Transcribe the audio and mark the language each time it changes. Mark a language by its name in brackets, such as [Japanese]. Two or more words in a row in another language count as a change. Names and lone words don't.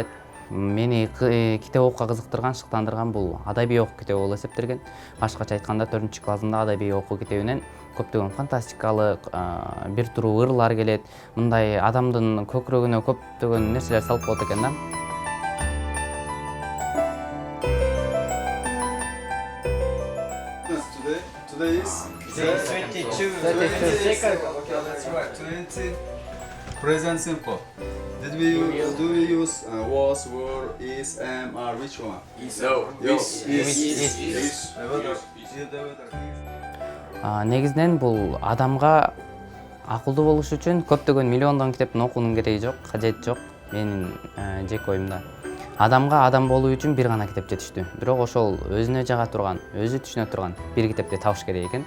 [Kyrgyz] Мени китеп окууга кызыктырган, шыктандырган бул адабий окуу китеби болуп эсептелген. Башкача айтканда 4-классымда адабий окуу китебинен көптөгөн фантастикалык, бир туруу ырлар келет. Мындай адамдын көкүрөгүнө көптөгөн нерселер салып коет экен да. [English] Today is 22. Okay, that's right. 20. Present simple. Do we use was, were, is, am, are? Which one? No. Is. [Kyrgyz] Негизинен бул адамга акылдуу болуш үчүн көптөгөн миллиондогон китептин окуунун кереги жок, кажети жок. Менин жеке оюмда. Адамга адам болуу үчүн бир гана китеп жетиштүү. Бирок ошол өзүнө жага турган, өзү түшүнө турган бир китепти табыш керек экен.